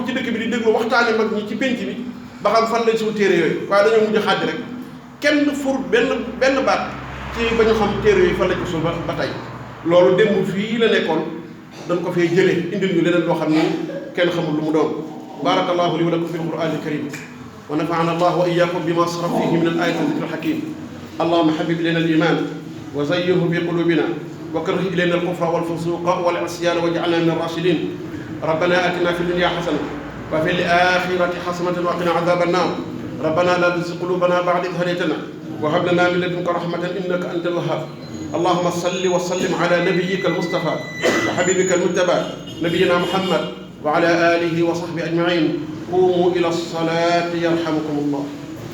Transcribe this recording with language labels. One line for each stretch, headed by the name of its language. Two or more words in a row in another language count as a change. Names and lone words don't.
Wolof: ci dëkk bi di déglu waxtaani mag ñi ci penc bi ba xam fan lañ suul téere yooyu waaye dañoo mujj xàjj rek kenn fur benn baat ci ba ñu xam téere yooyu fan lañ ko suul ba tey loolu démb fii la nekkoon dañ ko fee jëlee indil ñu leneen loo xam ni kenn xamul lu mu doon
Arabic: بارك الله لي ولكم في القرآن الكريم ونفعنا الله وإياكم بما صرف فيه من الآيات والذكر الحكيم اللهم حبب إلينا الإيمان وزينه بقلوبنا وكره إلينا الكفر والفسوق والعصيان واجعلنا من الراشدين ربنا آتنا في الدنيا حسنة وفي الآخرة حسنة وقنا عذاب النار ربنا لا تزغ قلوبنا بعد إذ هديتنا وهب لنا من لدنك رحمة إنك أنت الوهاب اللهم صل وسلم على نبيك المصطفى وحبيبك المجتبى نبينا محمد وعلى آله وصحبه أجمعين قوموا إلى الصلاة يرحمكم الله